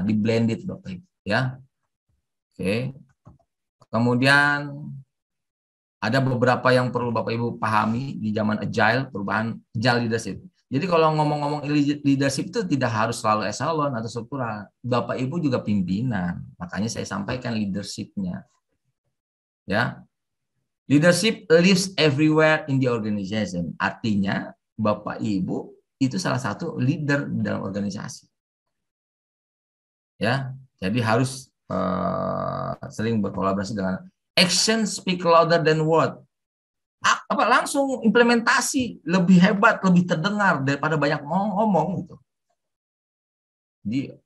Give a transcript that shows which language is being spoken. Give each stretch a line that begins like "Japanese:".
Indonesian: Di blended Bapak Ibu, ya. Oke. Kemudian ada beberapa yang perlu Bapak Ibu pahami di zaman agile, perubahan agile leadership. Jadi kalau ngomong-ngomong leadership itu tidak harus selalu eselon atau struktural. Bapak Ibu juga pimpinan. Makanya saya sampaikan leadership-nya. Ya.
English: Leadership lives everywhere in the organization.
Indonesian: Artinya Bapak Ibu itu salah satu leader dalam organisasi. Ya. Jadi harus sering berkolaborasi dengan
English: action speak louder than word.
Indonesian: Langsung implementasi lebih hebat, lebih terdengar daripada banyak ngomong gitu. Jadi